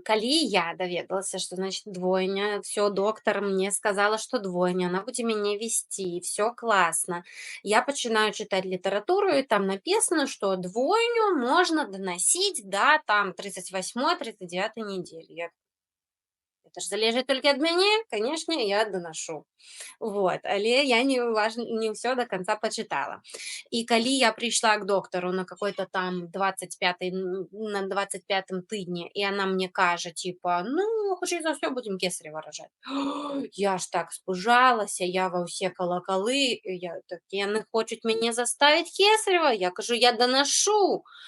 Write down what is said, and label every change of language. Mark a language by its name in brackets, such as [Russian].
[Belarusian] Калі я даведалася, [Russian] что, значит, двойня, всё, доктор мне сказала, что двойня, она будзе мяне весці, всё классно. [Belarusian] Я пачынаю чытаць літаратуру, і [Russian] там написано, что двойню можно доносить до там 38-39 недели. [Belarusian] Это ж залежыць толькі ад мяне, канешне, я доношу. [Russian] Вот, але я не всё до конца почитала. И калі я пришла к доктору на какой-то там 25-м тыдні, и она мне кажа, типа, ну, [Belarusian] хутчэй за ўсё будем кесарева ражаць. Я ж так спужалася, я ва ўсе калакалы, яны хочуць мяне заставить кесарева, я кажу, я доношу.